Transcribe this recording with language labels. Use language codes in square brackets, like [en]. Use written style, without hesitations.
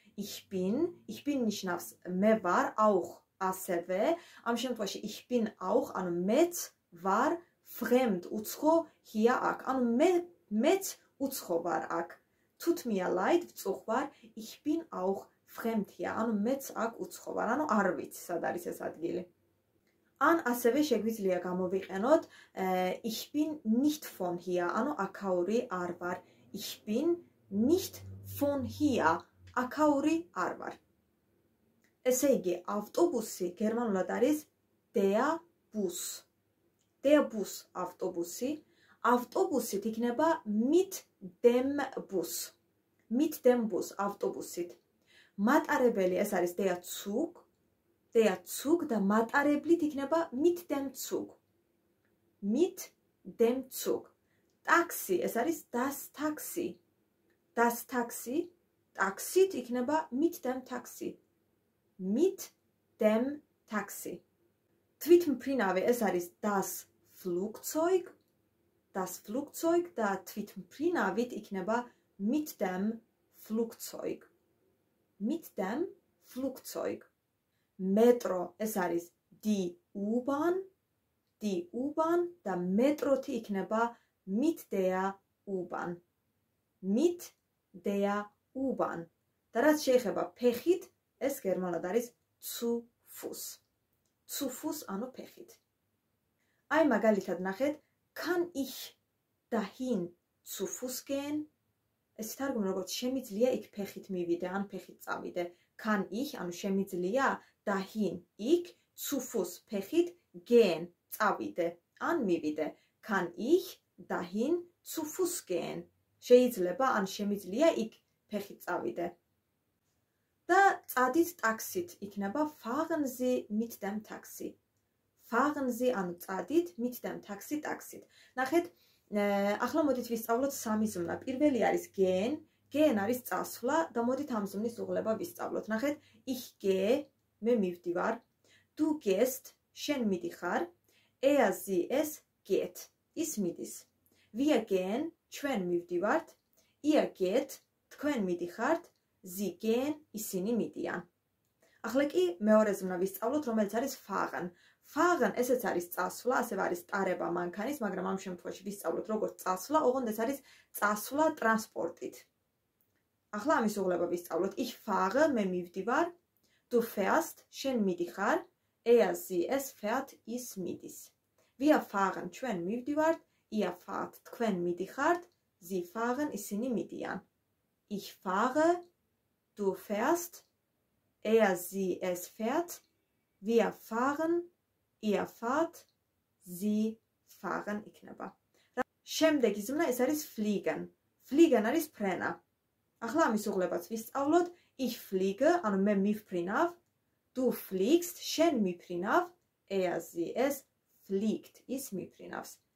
[ka] Ich bin ნიშნავს მე ვარ, auch ასევე, ამ შემთხვევაში [de] ich bin auch, [ka] ანუ მეც ვარ fremd, უცხო hier აქ, ანუ მეც უცხო ვარ აქ. [de] Tut mir leid, [ka] ვწუხ ვარ, [de] ich bin auch fremd hier, [ka] ანუ მეც აქ უცხო ვარ, ანუ არ ვიცი სად არის ეს ადგილი. ან ასევე შეგვიძლია გამოვიყენოთ [de] ich bin nicht von hier, [ka] ანუ აქაური არ ვარ. [de] Ich bin nicht von hier, [ka] აქაური არ ვარ. ესე იგი, ავტობუსი გერმანულად არის der Bus. Der Bus ავტობუსი. ავტობუსით იქნება [de] mit dem Bus. Mit dem Bus ავტობუსით. [ka] მატარებელი ეს არის der Zug. Der Zug და მატარებლით იქნება [de] mit dem Zug. Mit dem Zug. Taxi [ka] ეს არის [de] das Taxi. Das Taxi. Taxit იქნება mit dem Taxi. Mit dem Taxi. [ka] თვითმფრინავი ეს არის das Flugzeug. Das Flugzeug და თვითმფრინავით იქნება [de] mit dem Flugzeug. Mit dem Flugzeug. Metro [ka] ეს არის [de] die U-Bahn. [ka] Die U-Bahn და მეტროთი იქნება [de] mit der U-Bahn. Mit der U-Bahn. [ka] და რაც შეეხება ფეხით, ეს გერმანულად არის zu Fuß. Zu Fuß ანუ ფეხით. აი მაგალითად ნახეთ, [de] kann ich dahin zu Fuß gehen? [ka] ეს თარგმნი როგორც შემიძლია იქ ფეხით მივიდე, ან ფეხით წავიდე. Kann ich, ანუ შემიძლია dahin იქ zu Fuß ფეხით gehen, წავიდე, ან მივიდე. [de] Kann ich dahin zu Fuß gehen? [ka] შეიძლება ან შემიძლია იქ ფეხით წავიდე. და წადით ტაქსით იქნება [de] fahren Sie mit dem Taxi. Fahren Sie [ka] ანუ წადით [de] mit dem Taxi ტაქსით. [ka] ნახეთ, ახლა მოდით ვისწავლოთ სამი ზმნა. პირველი არის gehen, gehen არის წასვლა და მოდით ამ ზმნის უღლება ვისწავლოთ. ნახეთ, [de] ich gehe, [ka] მე მივდივარ, [de] du gehst, [ka] შენ მიდიხარ, [de] er sie es geht, [ka] ის მიდის. [de] Wir gehen, [ka] ჩვენ მივდივართ, [de] ihr geht, [ka] თქვენ მიდიხართ, [de] sie gehen, [ka] ისინი მიდიან. ახლა კი მეორე ზმნა ვისწავლოთ, რომელიც არის fahren. Fahren ესეც არის წასვლა, ასევე არის ტარება მანქანის, მაგრამ ამ შემთხვევაში ვისწავლოთ როგორც წასვლა, ოღონდ ეს არის წასვლა ტრანსპორტით. ახლა ამის უღლება ვისწავლოთ. [de] Ich fahre, [ka] მე მივდივარ, [de] du fährst, [ka] შენ მიდიხარ, [de] er sie es fährt, [ka] ის მიდის. [de] Wir fahren, [ka] ჩვენ მივდივართ, [de] ihr fahrt, [ka] თქვენ მიდიხართ, [de] sie fahren, [ka] ისინი მიდიან. [de] Ich fahre, du fährst, er sie es fährt, wir fahren, ihr fahrt, sie fahren იქნება. [ka] შემდეგი ზმნა ეს არის fliegen. Fliegen არის ფრენა. ახლა ამის უღლებაც ვისწავლოთ. Ich fliege, ანუ მე მივფრინავ, du fliegst, შენ მიფრინავ, er sie es fliegt, ის მიფრინავს.